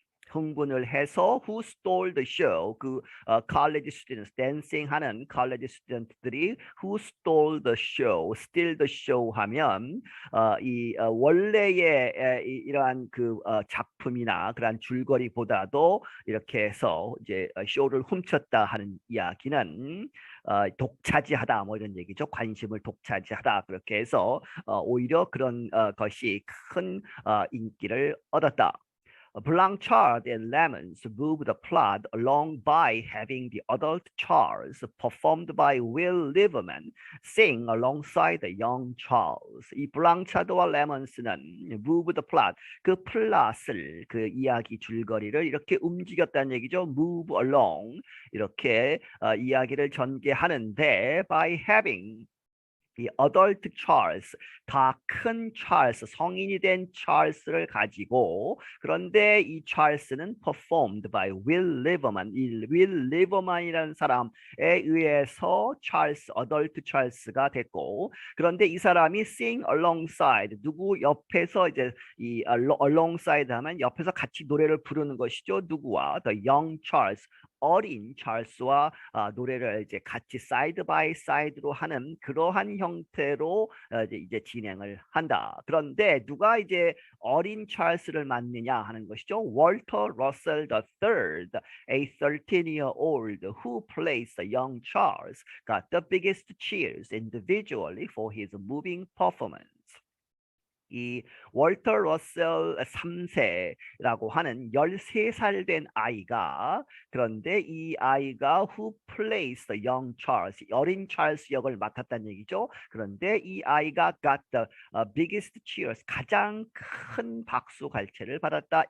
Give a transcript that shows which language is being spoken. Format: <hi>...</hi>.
<ko>흥분을 해서</ko> <en>who stole the show,</en> <ko>그 college students, dancing 하는 college student들이 who stole the show, steal the show 하면 이 원래의 이러한 그 작품이나 그러한 줄거리보다도 이렇게 해서 이제 쇼를 훔쳤다 하는 이야기는 독차지하다, 뭐 이런 얘기죠. 관심을 독차지하다, 그렇게 해서 오히려 그런 것이 큰 인기를 얻었다.</ko> <en>Blanchard and Lemons move the plot along by having the adult Charles, performed by Will Lieberman, sing alongside the young Charles.</en> <ko>이 블랑차드와 레몬스는</ko> <en>move the plot,</en> <ko>그 플롯을, 그 이야기 줄거리를 이렇게 움직였다는 얘기죠. move along, 이렇게 이야기를 전개하는데</ko> <en>by having</en> <ko>이 adult Charles, 다 큰 찰스, 성인이 된 찰스를 가지고, 그런데 이 찰스는</ko> <en>performed by Will Lieberman,</en> <ko>이 Will Lieberman이라는 사람에 의해서 찰스, adult 찰스가 됐고, 그런데 이 사람이</ko> <en>sing alongside,</en> <ko>누구 옆에서 이제 이 alongside 하면 옆에서 같이 노래를 부르는 것이죠. 누구와?</ko> <en>The young Charles,</en> <ko>어린 찰스와 노래를 이제 같이 사이드 바이 사이드로 하는 그러한 형태로 이제 진행을 한다. 그런데 누가 이제 어린 찰스를 맡느냐 하는 것이죠.</ko> <en>월터 러셀 III, a 13-year-old who plays the young Charles, got the biggest cheers individually for his moving performance.</en> <ko>이 월터 러셀 3세라고 하는 13살 된 아이가, 그런데 이 아이가</ko> <en>who plays the young Charles,</en> <ko>어린 찰스 역을 맡았다는 얘기죠. 그런데 이 아이가</ko> <en>got the biggest cheers,</en> <ko>가장 큰 박수 갈채를 받았다.</ko>